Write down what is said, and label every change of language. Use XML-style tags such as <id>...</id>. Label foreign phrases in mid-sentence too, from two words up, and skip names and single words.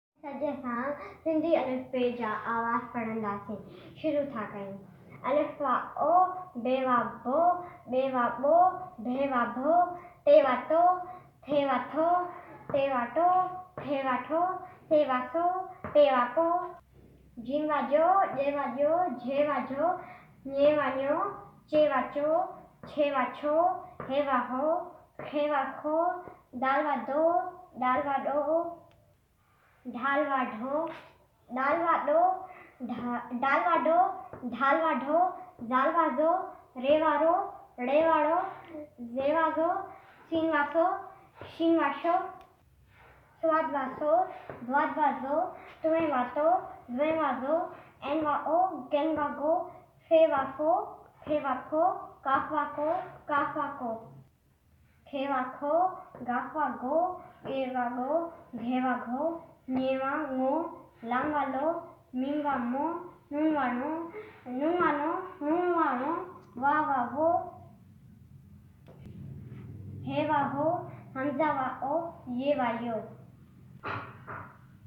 <sd>अॼु असां सिंधी अलिफ़ ॿे जा आवाज़ पढ़ंदासीं। शुरू था कयूं। अलिफ़ वा ओ, बे वा बो, ॿे वा ॿो, भे वा भो, टे वा टो, थे वा थो, ते वा टो, थे वा ठो, से वा सो, पे वा पो, जीं वा जो, ॼे वा ॼो, झे वा झो, ñे वा ञो, चे वा चो, छे वा छो, हे वा हो, खे वा खो, दाल वा दो, दाल वा डो, ढाल वा ढो, दाल वा डो, डाल वा डो, ढाल वा ढो, जाल वा जो, रे वा रो, ड़े वा ड़ो, जे वा जो, सीन वा सो, शीन वा शो, स्वाद वा सो, द्वाद वा जो, तुवे वा तो, द्वे वा जो, एन वा ओ, गेन वा गो, फे वा फो, फे वा फो, काफ वा को, काफ वा को, खे वा खो, गाफ वा गो, ए वा गो, घे वा घो, ñे वा ङो, लाम वा लो, मीम वा मो, नून वा नो, नून वा नो, नून वा नो, वा वा वो, हे वा हो, हमजा वा ओ, ये वा यो।</sd>